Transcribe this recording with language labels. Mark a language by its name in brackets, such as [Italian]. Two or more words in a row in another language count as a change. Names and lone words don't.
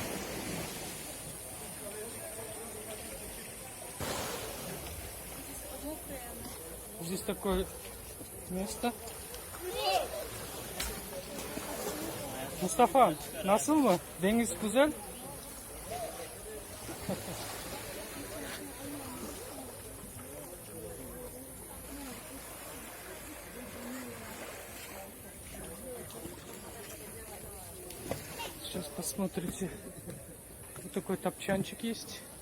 [Russian] Здесь такое место. [Turkish] Mustafa, nasıl mı? Deniz güzel. [Russian] Сейчас посмотрите. Вот такой топчанчик есть.